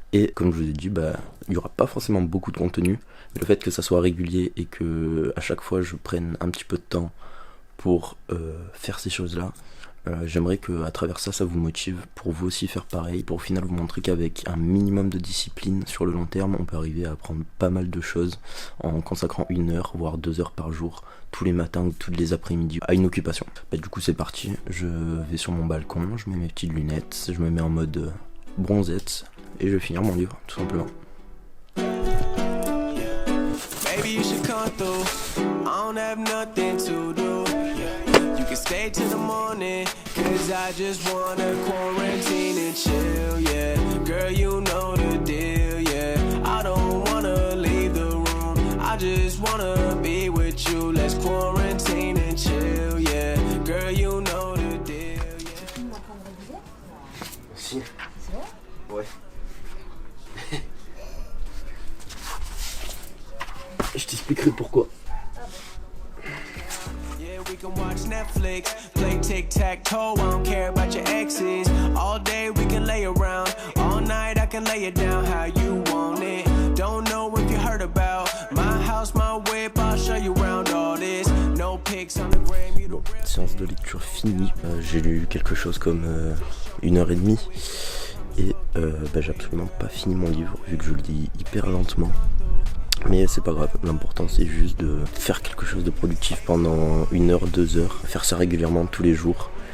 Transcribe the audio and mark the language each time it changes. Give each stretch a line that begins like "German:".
French: Et comme je vous ai dit, il n'y aura pas forcément beaucoup de contenu, mais le fait que ça soit régulier et que à chaque fois je prenne un petit peu de temps pour faire ces choses-là, j'aimerais que à travers ça vous motive pour vous aussi faire pareil, pour au final vous montrer qu'avec un minimum de discipline sur le long terme, on peut arriver à apprendre pas mal de choses en consacrant 1 heure, voire 2 heures par jour, tous les matins ou tous les après-midi à une occupation. Du coup c'est parti, je vais sur mon balcon, je mets mes petites lunettes, je me mets en mode bronzette et je vais finir mon livre tout simplement.
English: Baby, you should come through. I don't have nothing to do. You can stay till the morning, cause I just wanna quarantine and chill, yeah. Girl, you know the deal, yeah. I don't wanna leave the room, I just wanna be with you. Let's quarantine and chill, yeah. Girl, you know the deal, yeah.
French: Si. C'est vrai? Ouais. Je t'expliquerai pourquoi.
English: Yeah, we can watch Netflix, play tic-tac-toe. I don't care about your exes. All day we can lay around. All night I can lay it down how you want it. Don't know if you heard about my house, my whip. I'll show you around all this. No pics on the gram.
French: Bon, séance de lecture finie. J'ai lu quelque chose comme 1h30. Et j'ai absolument pas fini mon livre vu que je le lis hyper lentement. Mais c'est pas grave, l'important c'est juste de faire quelque chose de productif pendant 1 heure, 2 heures, faire ça régulièrement tous les jours.